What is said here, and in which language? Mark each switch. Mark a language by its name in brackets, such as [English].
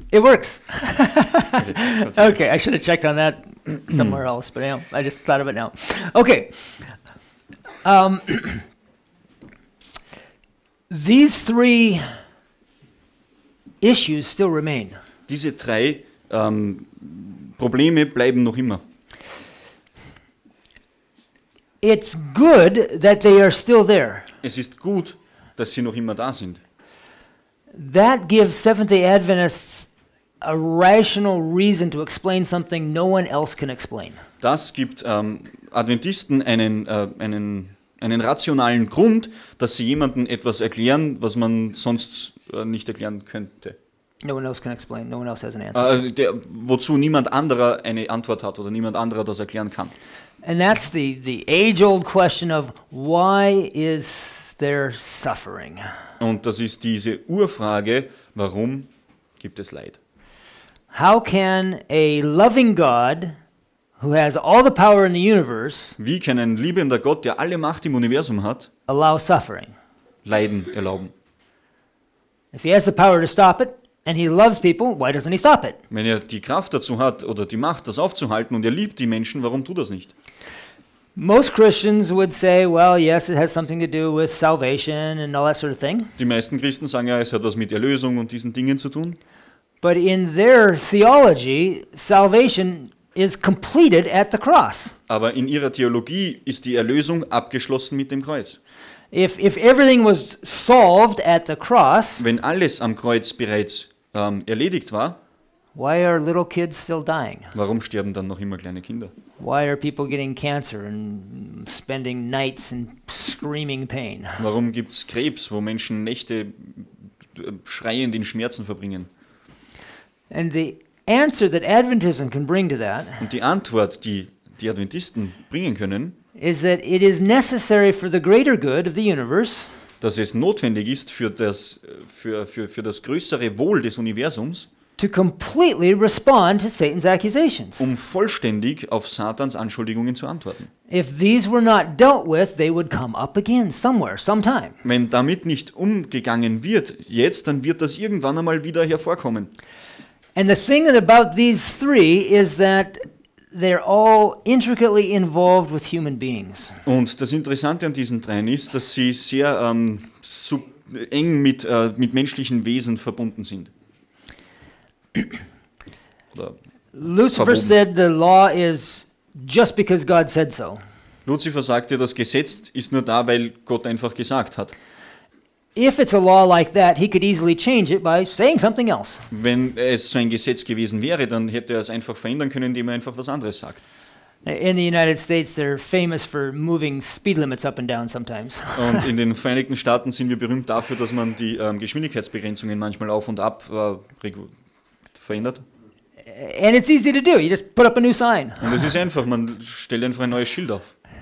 [English] It works. Okay, Okay, I should have checked on that somewhere else, but yeah, I just thought of it now. Okay. These three issues still remain. [German] Diese drei Probleme bleiben noch immer. [English] It's good that they are still there. [German] Es ist gut, dass sie noch immer da sind. [English] That gives Seventh-day Adventists a rational reason to explain something no one else can explain. [German] Das gibt Adventisten einen rationalen Grund, dass sie jemandem etwas erklären, was man sonst nicht erklären könnte. [English] No one else can explain. No one else has an answer. [German] Wozu niemand anderer eine Antwort hat oder niemand anderer das erklären kann. [English] And that's the age-old question of why is there suffering? [German] Und das ist diese Urfrage, warum gibt es Leid? [English] How can a loving God who has all the power in the universe [German] Wie kann ein liebender Gott, der alle Macht im Universum hat, [English] allow suffering? [German] Leiden erlauben? [English] If he has the power to stop it and he loves people, why doesn't he stop it? [German] Wenn er die Kraft dazu hat oder die Macht, das aufzuhalten und er liebt die Menschen, warum tut er das nicht? [English] Most Christians would say, well, yes, it has something to do with salvation and all that sort of thing. [German] Die meisten Christen sagen ja, es hat was mit Erlösung und diesen Dingen zu tun. [English] But in their theology, salvation is completed at the cross. [German] Aber in ihrer Theologie ist die Erlösung abgeschlossen mit dem Kreuz. [English] If everything was solved at the cross, [German] Wenn alles am Kreuz bereits erledigt war, [English] why are little kids still dying? [German] warum sterben dann noch immer kleine Kinder? [English] Why are people getting cancer and spending nights in screaming pain? [German] Warum gibt es Krebs, wo Menschen Nächte schreiend in Schmerzen verbringen? [English] And the answer that Adventism can bring to that [German] Und die Antwort, die die Adventisten bringen können, [English] is that it is necessary for the greater good of the universe [German] dass es notwendig ist für das größere Wohl des Universums, [English] to completely respond to Satan's accusations. [German] vollständig auf Satans Anschuldigungen zu antworten. [English] If these were not dealt with, they would come up again somewhere, sometime. [German] Wenn damit nicht umgegangen wird jetzt, dann wird das irgendwann einmal wieder hervorkommen. [English] And the thing about these three is that they're all intricately involved with human beings. [German] Und das Interessante an diesen dreien ist, dass sie sehr eng mit menschlichen Wesen verbunden sind. Oder [English] Lucifer [German] verwoben. [English] said the law is just because God said so. [German] Luzifer sagte, das Gesetz ist nur da, weil Gott einfach gesagt hat. [English] If it's a law like that, he could easily change it by saying something else. [German] Wenn es so ein Gesetz gewesen wäre, dann hätte er es einfach verändern können, indem er einfach was anderes sagt. [English] In the United States, they're famous for moving speed limits up and down sometimes. [German] Und in den Vereinigten Staaten sind wir berühmt dafür, dass man die Geschwindigkeitsbegrenzungen manchmal auf und ab verändert. [English] And it's easy to do. You just put up a new sign. [German] Und es ist einfach, man stellt einfach ein neues Schild auf,